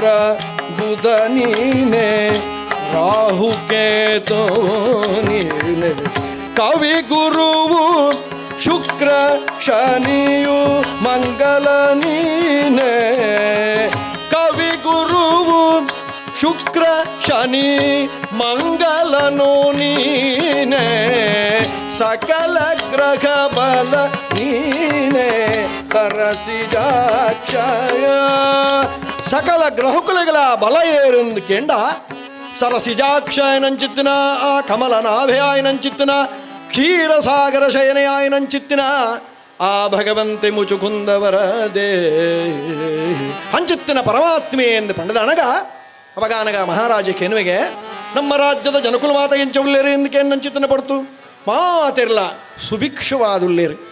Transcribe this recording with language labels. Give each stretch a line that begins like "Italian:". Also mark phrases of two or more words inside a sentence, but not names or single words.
Kannada: ಬುಧ ನೀನೆ, ರಾಹು ಕೇತುವು ನೀನೆ, ಕವಿ ಗುರುವು ಶುಕ್ರ ಶನಿಯು ಮಂಗಲ ನೀನೆ, ಕವಿ ಗುರುವು ಶುಕ್ರ ಶನಿ ಮಂಗಲನು ನೀನೆ, ಸಕಲ ಗ್ರಹ ಬಲ ನೀನೆ,
Tulu: ಸರಸಿಜಾಕ್ಷಯ ಸಕಲ ಗ್ರಹಕುಲಗಳ ಬಲ ಏರೆಂದು ಕೇಂಡ ಸರಸಿಜಾಕ್ಷಯನಂಚಿತ್ತಿನ ಆ ಕಮಲನಾಭಯಾಯನಂಚಿತ್ತಿನ ಕ್ಷೀರಸಾಗರ ಶಯನಯಾಯನಂಚಿತ್ತಿನ ಆ ಭಗವಂತೆ ಮುಚುಕುಂದವರದೇ ಹಂಚಿತ್ತಿನ ಪರಮಾತ್ಮೆ ಎಂದು ಪಂಡದಣಗ ಅವಗಾನಗ ಮಹಾರಾಜ ಕೆನುವೆಗೆ ನಮ್ಮ ರಾಜ್ಯದ ಜನಕುಲ ಮಾತ ಎಂಚವುಳ್ಳೇರಿ ಎಂದು ಕೆನ್ನಂಚಿತ್ತನ ಪಡ್ತು ಮಾತಿರಲ ಸುಭಿಕ್ಷವಾದುಳ್ಳೇರಿ